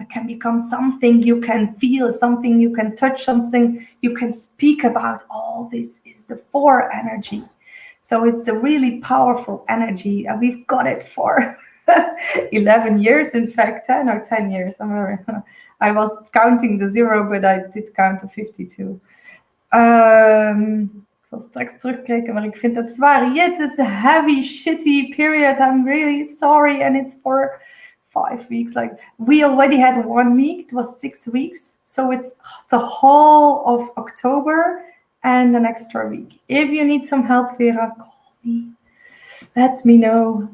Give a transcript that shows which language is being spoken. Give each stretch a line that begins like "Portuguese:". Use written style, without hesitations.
English: It can become something you can feel, something you can touch, something you can speak about. All this is the 4 energy. So it's a really powerful energy. And we've got it for 11 years, in fact, 10 or 10 years. I was counting the 0, but I did count to 52.
Dutch: Ik zal straks terugkijken, maar ik vind het zwaar.
English: Yes, it's a heavy, shitty period. I'm really sorry. And it's for 5 weeks. Like, we already had 1 week. It was 6 weeks. So it's the whole of October and an extra week. If you need some help, Vera, call me. Let me know.